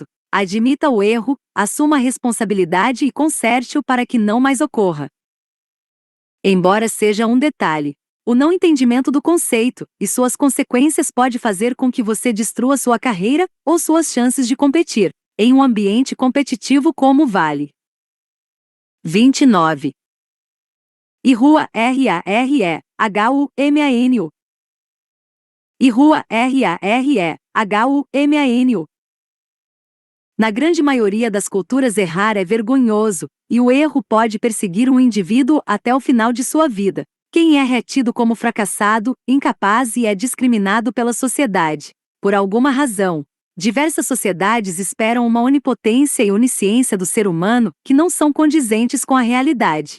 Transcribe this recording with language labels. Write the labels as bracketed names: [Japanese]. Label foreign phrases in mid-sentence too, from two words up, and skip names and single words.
[Portuguese] Admita o erro, assuma a responsabilidade e conserte-o para que não mais ocorra. Embora seja um detalhe, o não entendimento do conceito e suas consequências pode fazer com que você destrua sua carreira ou suas chances de competir em um ambiente competitivo como o Vale. 29. IRUA RAREHUMANU. IRUA RAREHUMANU. Na grande maioria das culturas errar é vergonhoso, e o erro pode perseguir um indivíduo até o final de sua vida. Quem é tido como fracassado, incapaz e é discriminado pela sociedade. Por alguma razão, diversas sociedades esperam uma onipotência e onisciência do ser humano que não são condizentes com a realidade.